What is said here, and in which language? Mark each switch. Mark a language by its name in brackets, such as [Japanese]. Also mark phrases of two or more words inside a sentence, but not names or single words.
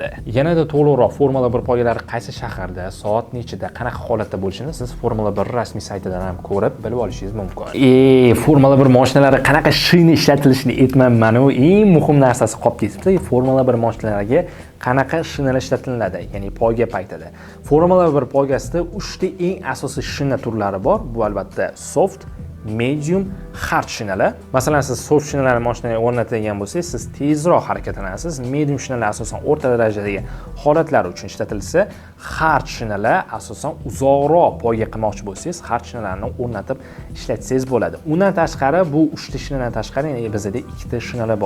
[Uzbek] Yanada to'liqroq Formula 1 poygalari qaysi shaharda, soat nechida, qanaqa holatda bo'lishini siz Formula 1 rasmiy saytidan ham ko'rib bilib olishingiz mumkin. Formula 1 mashinalari qanaqa shina ishlatilishini aytmayman, u eng muhim narsasi qolib ketibdi. Formula 1 mashinalariga qanaqa shinalar ishlatiladi, ya'ni poyga paytida. Formula 1 poygasida 3 ta eng asosiy shina turlari bor. Bu albatta [English] soft, medium, hard [Uzbek] shinalar. Masalan, siz soft shinalarni mashinaga o'rnatadigan bo'lsangiz, siz tezroq harakatlanasiz. Medium shinalar asosan o'rta darajadagi holatlar uchun ishlatilsa, hard shinalar asosan uzoqroq poyga qilmoqchi bo'lsangiz, hard shinalarni o'rnatib ishlatsangiz bo'ladi. Undan tashqari bu 3 ta shinadan tashqari yana bizda 2 ta shinalar bor.